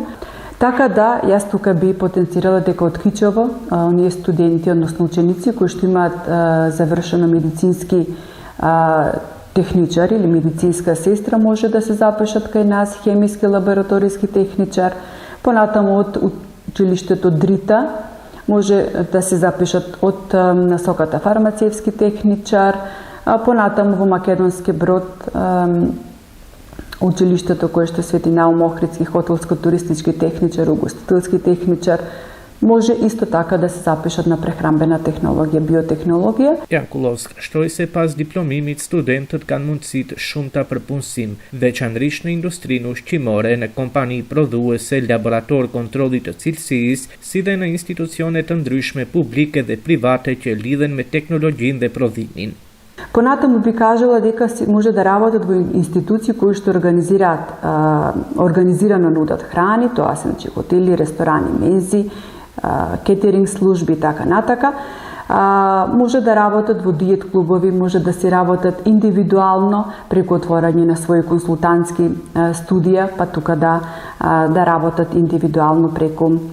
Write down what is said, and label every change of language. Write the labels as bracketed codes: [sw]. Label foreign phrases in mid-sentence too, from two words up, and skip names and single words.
[mk] Така да, јас тука би потенцирала дека од Кичево, оние студенти, односно ученици кои што имаат завршено медицински техничар или медицинска сестра може да се запишат кај нас, хемиски лабораториски техничар, понатаму од училиштето Дрита може да се запишат од насоката фармацевски техничар, понатаму во Македонски Брод училиштето кое што Свети Наум Охридски хотелско-туристички техничар, угостителски техничар, може исто така да се запишат на прехранбена технологија, биотехнологија. [sq] Jankullovska shtoi se pas diplomimit studentët kanë mundësitë shumëta për punësim, veçanërisht në industrinë ushqimore, në kompani prodhuese, laborator kontrollit të cilësisë, si dhe në institucione të ndryshme publike dhe private që lidhen me teknologjinë dhe prodhimin. [mk] Понатаму би кажала дека може да работат во институции кои што организирано нудат храни, тоа се хотели, ресторани, мензи, кетеринг служби и така натака. Може да работат во диет клубови, може да се работат индивидуално преку отворање на своји консултантски студија, па тука да работат индивидуално преку